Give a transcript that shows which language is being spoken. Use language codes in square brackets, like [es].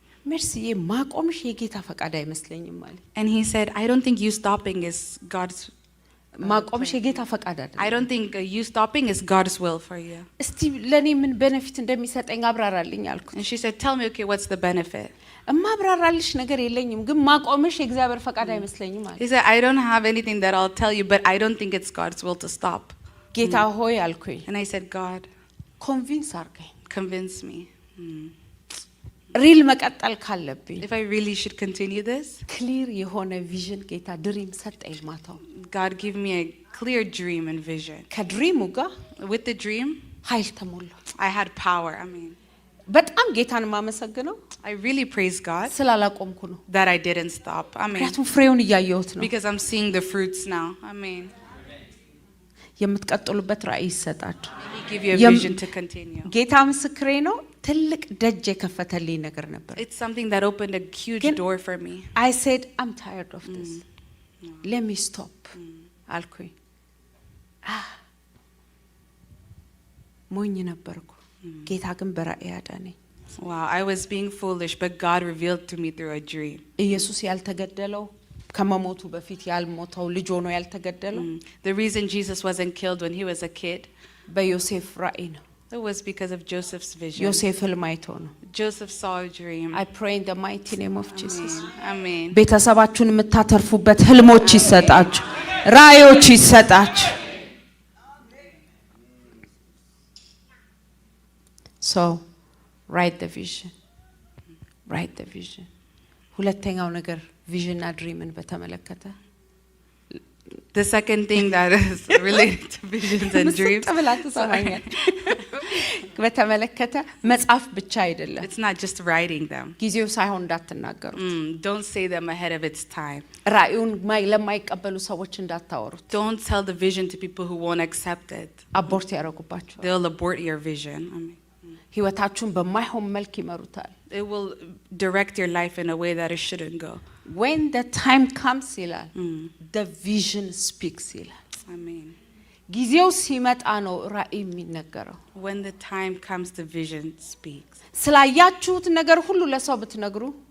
[am] መርሲዬ ማቆምሽ የጌታ ፈቃድ አይመስለኝም ማለት። [en] And he said, I don't think you stopping is God's [am] ማቆምሽ የጌታ ፈቃድ አይደለም። [en] I don't think you stopping is God's will for you. [am] እስቲ ለኔ ምን ቤኔፊት እንደሚሰጠኝ አብራራልኝ አልኩት። [en] And she said, tell me, okay, what's the benefit? [am] እማብራራልሽ ነገር የለኝም ግን ማቆምሽ የእግዚአብሔር ፈቃድ አይመስለኝም ማለት። [en] He said, I don't have anything that I'll tell you, but I don't think it's God's will to stop. [am] ጌታ ሆይ አልኩኝ። [en] And I said, God, [am] ኮንቪንስ አርገኝ። [en] convince me. [am] ሪል መቀጠል ካለብኝ [en] If I really should continue this, [am] ክሊር የሆነ ቪዥን ጌታ ድሪም ሰጠኝ ማታው። [en] God give me a clear dream and vision. [am] ከድሪሙ ጋር [en] With the dream, [am] ኃይል ተሞላ። [en] I had power. I mean, [am] በጣም ጌታን ማመሰግነው [en] I really praise God [am] ስላላቆምኩ ነው። [en] that I didn't stop. I mean, [am] ምክንያቱም ፍሬውን እያየሁት ነው። [en] because I'm seeing the fruits now. I mean, [am] የምትቀጥሉበት ራእይ ይሰጣችሁ። [en] He give you a Yem- vision to continue. [am] ጌታ ምስክሬ ነው። ትልቅ ደጅ የከፈተልኝ ነገር ነበር። [en] It's something that opened a huge Can- door for me. I said I'm tired of this. Let me stop. [am] አልኩኝ። ሞኝ ነበርኩ። ጌታ ግን በራእይ አዳነኝ። [en] Wow, I was being foolish, but God revealed to me through a dream. [am] ኢየሱስ ያልተገደለው ከመሞቱ በፊት ያልሞተው ልጅ ሆኖ ያልተገደለው [en] The reason Jesus wasn't killed when he was a kid, [am] በዮሴፍ ራእይ ነው። [en] it was because of Joseph's vision. [am] ዮሴፍ ህልም አይቶ ነው። [en] Joseph saw a dream. I pray in the mighty name of Jesus. Amen. [am] ቤተሰባችሁን የምታተርፉበት ህልሞች ይሰጣችሁ፣ ራእዮች ይሰጣችሁ። [en] So write the vision. [am] Write the vision. ሁለተኛው ነገር ቪዥንና ድሪምን በተመለከተ [en] The second thing that is related to visions and dreams, [am] ብላ ትሰማኛል። በተመለከተ መጽሐፍ ብቻ አይደለም፣ [en] it's not just writing them. [am] ጊዜው ሳይሆን እንዳትናገሩ፣ [en] Don't say them ahead of its time. [am] ራእዩን ለማይቀበሉ ሰዎች እንዳታወሩት። [en] Don't tell the vision to people who won't accept it. [am] አቦርት ያደርጉባቸዋል። [en] They'll abort your vision. Amen. [am] ህይወታችሁን በማይሆን መልክ ይመሩታል። [en] It will direct your life in a way that it shouldn't go. When the time comes [am] ይላል [en] the vision speaks ይላል። Amen. [am] ጊዜው ሲመጣ ነው ራእይ የሚነገረው። [en] When the time comes, the vision speaks. [am] ስላያችሁት ነገር ሁሉ ለሰው ብትነግሩ